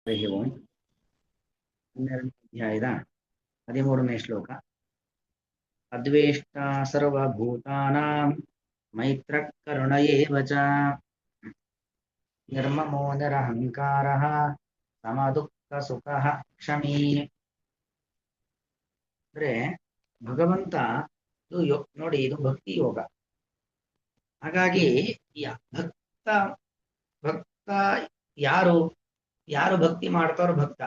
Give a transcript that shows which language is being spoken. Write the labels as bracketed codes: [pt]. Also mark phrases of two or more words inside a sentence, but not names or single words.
[kn] ಹರಿ ಓಂ 12ನೇ ಅಧ್ಯಾಯದ 13ನೇ ಶ್ಲೋಕ. [sa] ಅದ್ವೇಷ್ಟ ಸರ್ವಭೂತಾನಾಂ ಮೈತ್ರ ಕರುಣ ಏವ ಚ ನಿರ್ಮಮೋ ನಿರಹಂಕಾರಃ ಸಮದುಃಖ ಸುಖಃ ಕ್ಷಮೀ. [kn] ಅಂದ್ರೆ ಭಗವಂತ ನೋಡಿ, ಇದು ಭಕ್ತಿ ಯೋಗ. ಹಾಗಾಗಿ ಭಕ್ತ ಭಕ್ತ ಯಾರು ಯಾರು ಭಕ್ತಿ ಮಾಡ್ತಾರೋ ಭಕ್ತ.